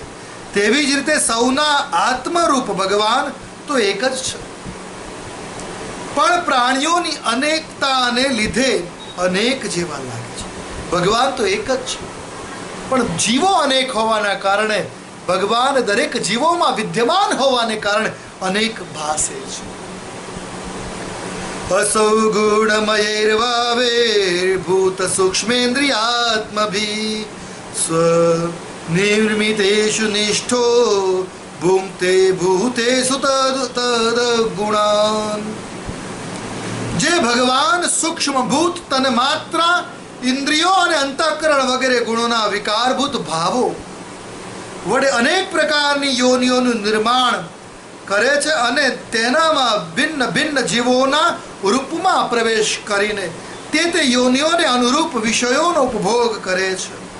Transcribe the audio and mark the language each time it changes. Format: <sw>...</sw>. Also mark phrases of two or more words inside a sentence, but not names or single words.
<gu>તેવી જ રીતે સૌના આત્મરૂપ ભગવાન તો એક જ છે, પણ પ્રાણીઓની અનેકતાને લીધે અનેક જેવા લાગે છે. ભગવાન તો એક જ છે, પણ જીવો અનેક હોવાના કારણે ભગવાન દરેક જીવોમાં વિદ્યમાન હોવાને કારણે અનેક ભાસે છે.</gu> <sa>असौ गुणमयैर्भावैर्भूत सूक्ष्मेन्द्रियात्मभिः स्वनिर्मितेषु निष्ठो भुङ्क्ते भूतेषु तद्गुणान्.</sa> <gu>જે ભગવાન સૂક્ષ્મ ભૂત તન માત્રા ઇન્દ્રિયો અને અંતઃકરણ વગેરે ગુણોના વિકારભૂત ભાવો વડે અનેક પ્રકારની યોનિઓનું નિર્માણ કરે છે અને તેનામાં ભિન્ન ભિન્ન જીવોના રૂપમાં પ્રવેશ કરીને તે યોનિઓને અનુરૂપ વિષયોનો ઉપભોગ કરે છે.</gu>